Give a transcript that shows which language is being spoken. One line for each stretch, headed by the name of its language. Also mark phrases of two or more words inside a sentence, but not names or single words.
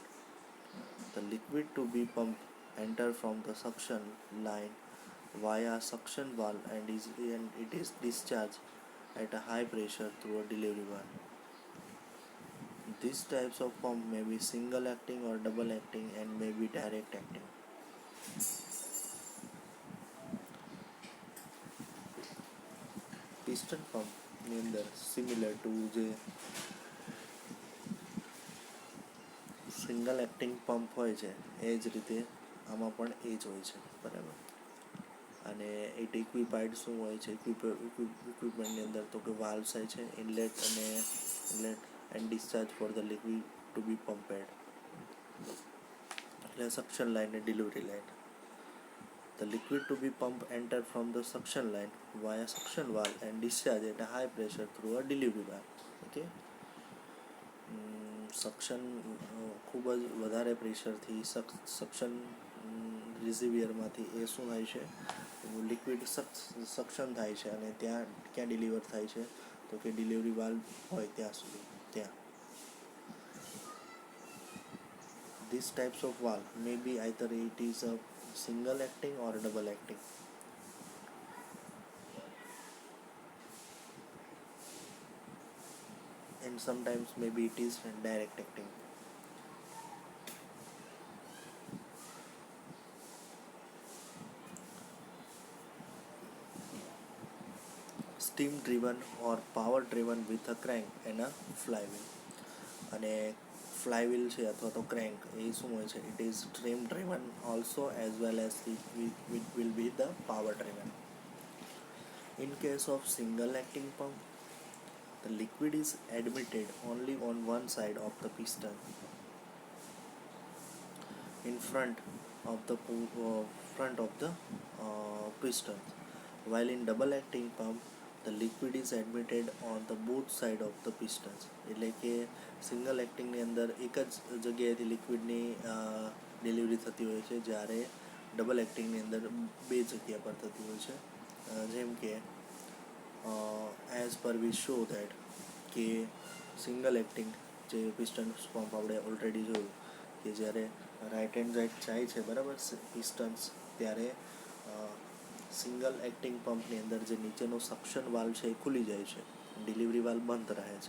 English: The liquid to be pumped enter from the suction line via suction valve and it is discharged at a high pressure through a delivery valve. These types of pump may be single acting or double acting and may be direct acting. piston pumpની
Gujarati: અંદર
English: similar to
Gujarati: જે
English: single acting pump
Gujarati: હોય છે એ જ રીતે આમાં પણ એ જ હોય છે, બરાબર. અને
English: it equipped
Gujarati: શું હોય છે, ઇક્વિપમેન્ટની અંદર તો કે વાલ્વ્સ હોય છે,
English: inlet and discharge for the liquid to be pumped,
Gujarati: એટલે
English: suction line
Gujarati: અને
English: delivery line. The liquid to be pumped enter from the suction line via suction valve and discharge at a high pressure through a delivery valve. Okay.
Gujarati: સક્શન ખૂબ જ વધારે પ્રેશરથી
English: suction reservoirમાંથી
Gujarati: એ શું થાય છે,
English: liquid suction
Gujarati: થાય છે અને ત્યાં ક્યાં ડિલિવર થાય છે તો કે
English: delivery valve
Gujarati: હોય ત્યાં સુધી, ત્યાં.
English: These types of valve may be either it is a single acting or double acting. And sometimes maybe it is direct acting. Steam driven or power driven with a crank and a flywheel.
Gujarati: અને flywheel છે અથવા તો crank એ શું હોય છે,
English: it is steam driven also as well as it will be the power driven. In case of single acting pump, the liquid is admitted only on one side of the piston in front of the piston, while in double acting pump the liquid is admitted on the both side of the pistons.
Gujarati: એટલે કે
English: single actingની
Gujarati: અંદર એક જ જગ્યાએથી
English: liquidની delivery
Gujarati: થતી હોય છે, જ્યારે
English: double actingની
Gujarati: અંદર બે જગ્યા પર થતી હોય છે. જેમ કે
English: as per we show that
Gujarati: કે
English: single acting
Gujarati: જે
English: piston pump
Gujarati: આપણે ઓલરેડી જોયું કે જ્યારે
English: right hand side
Gujarati: જાય છે, બરાબર, પિસ્ટન્સ, ત્યારે
English: single acting pumpની
Gujarati: અંદર જે નીચેનો
English: suction valve
Gujarati: છે એ ખુલી જાય છે,
English: delivery valve
Gujarati: બંધ રહે છે.